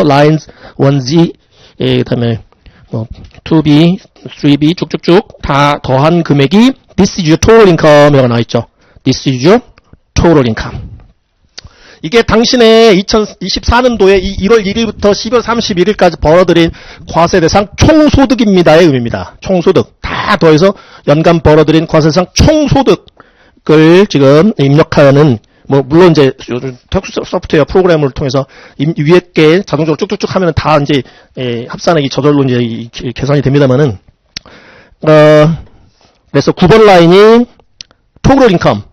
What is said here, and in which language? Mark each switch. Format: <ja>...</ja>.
<ko>lines 1Z 그 다음에 뭐 2B, 3B 쭉쭉쭉 다 더한 금액이</ko> <en>this is your total income</en> <ko>이라고 나와있죠.</ko> <en>this is your total income.</en> <ko>이게 당신의 2024년도에 1월 1일부터 12월 31일까지 벌어들인 과세대상 총소득입니다의 의미입니다. 총소득. 다 더해서 연간 벌어들인 과세대상 총소득을 지금 입력하는, 뭐, 물론 이제 특수 소프트웨어 프로그램을 통해서 위에 게 자동적으로 쭉쭉쭉 하면 다 이제, 합산액이 저절로 이제 계산이 됩니다만은, 그래서 9번 라인이 total income.</ko>